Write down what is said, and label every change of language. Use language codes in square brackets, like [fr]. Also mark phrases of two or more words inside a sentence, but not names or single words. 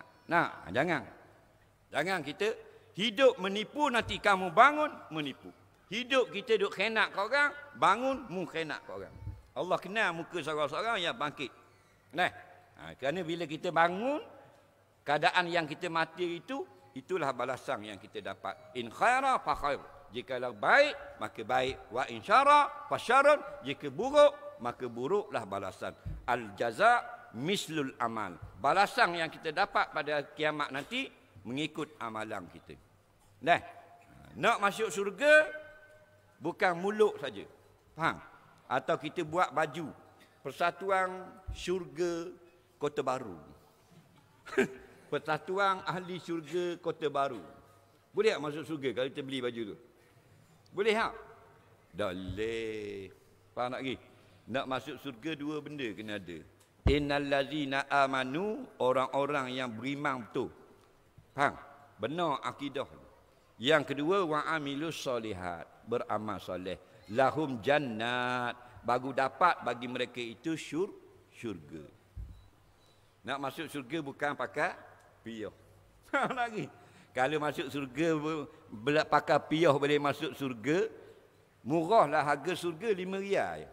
[ms] Jangan kita hidup menipu, nanti kamu bangun menipu. Hidup kita duk khenak ke orang, bangun mu khenak ke orang. Allah kenal muka seorang-seorang yang bangkit. Kerana bila kita bangun, keadaan yang kita mati itu, itulah balasan yang kita dapat. [ar] إن خيرا فخير. [ms] Jikalau baik, maka baik. [ar] وإن شرا فشر. [ms] Jika buruk, maka buruklah balasan. [ar] الجزاء مثل العمل. [ms] Balasan yang kita dapat pada kiamat nanti mengikut amalan kita. Nak masuk syurga bukan mulut saja. Faham? Atau kita buat baju Persatuan Syurga Kota Baru. Persatuan Ahli Syurga Kota Baru. Boleh tak masuk surga kalau kita beli baju tu? Boleh tak? Tak boleh. Faham tak lagi? Nak masuk surga dua benda kena ada. [ar] إن الذين آمنوا, [ms] orang-orang yang beriman betul. Faham? Benar akidah. Yang kedua, [ar] وعملوا الصالحات, [ms] beramal soleh. [ar] لهم جنات, [ms] baru dapat bagi mereka itu syurga. Nak masuk surga bukan pakai piyah. Faham lagi? Kalau masuk surga pakai piyah boleh masuk surga, murahlah harga surga 5 riyal.